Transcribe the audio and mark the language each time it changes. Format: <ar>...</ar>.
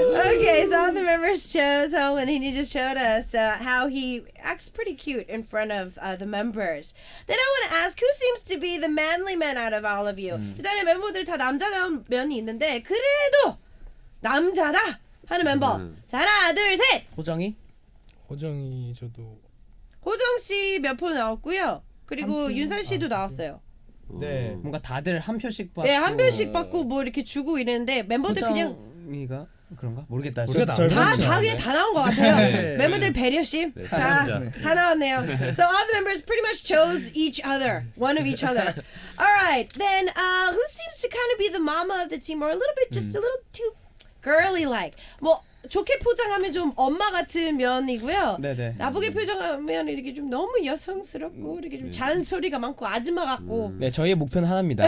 <en>Okay, so all the members chose and he just showed us how he acts pretty cute in front of the members. Then I want to ask, who seems to be the manly man out of all of you?</en> <ko>일단은 멤버들 다 남자다운 면이 있는데 그래도 남자다 하는 멤버. 자, 하나, 둘, 셋. 호정이 저도. 호정 씨 몇 표 나왔고요. 그리고 윤산 씨도 나왔어요. 네, 뭔가 다들 한 표씩 받고. 네, 한 표씩 받고 뭐 이렇게 주고 이랬는데 멤버들 그냥 호정이가 그런가? 모르겠다. 다 그냥 다 나온 것 같아요. 네. 멤버들 배려심. 자, 다 나왔네요.</ko> <en>So all the members pretty much chose each other, one of each other. All right, then who seems to kind of be the mama of the team, or a little bit, just a little too girly-like?</en> <ko>뭐 좋게 포장하면 좀 엄마 같은 면이고요. 네네. 나쁘게 표정하면 이렇게 좀 너무 여성스럽고 이렇게 좀 잔소리가 많고 아줌마 같고. 네, 저희의 목표는 하나입니다.</ko>